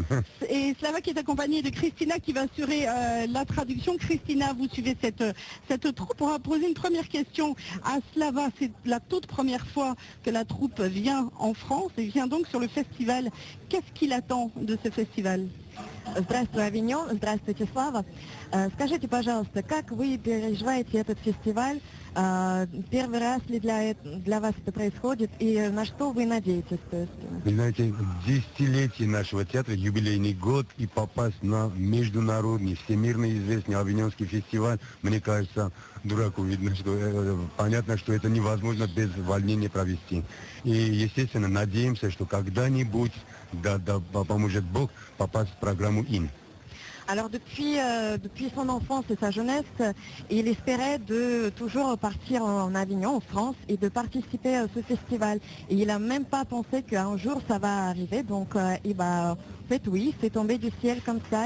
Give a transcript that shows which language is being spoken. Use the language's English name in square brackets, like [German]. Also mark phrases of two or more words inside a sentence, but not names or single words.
[French] Et Slava qui est accompagné de Christina qui va assurer la traduction. Christina, vous suivez cette troupe. On va poser une première question à Slava. C'est la toute première fois que la troupe vient en France et vient donc sur le festival. Qu'est-ce qu'il attend de ce festival? [Russian] Здравствуй, Авиньон, здравствуйте, Слава. Скажите, пожалуйста, как вы переживаете этот фестиваль? Первый раз ли для вас это происходит и на что вы надеетесь? Вы знаете, десятилетие нашего театра, юбилейный год, и попасть на международный, всемирно известный Авиньонский фестиваль, мне кажется, дураку видно, что понятно, что это невозможно без волнения провести. И, естественно, надеемся, что когда-нибудь, да поможет Бог, попасть в программу ИН. [French] Alors depuis son enfance et sa jeunesse, il espérait de toujours partir en Avignon, en France, et de participer à ce festival. Et il n'a même pas pensé qu'un jour ça va arriver. Donc en fait oui, c'est tombé du ciel comme ça.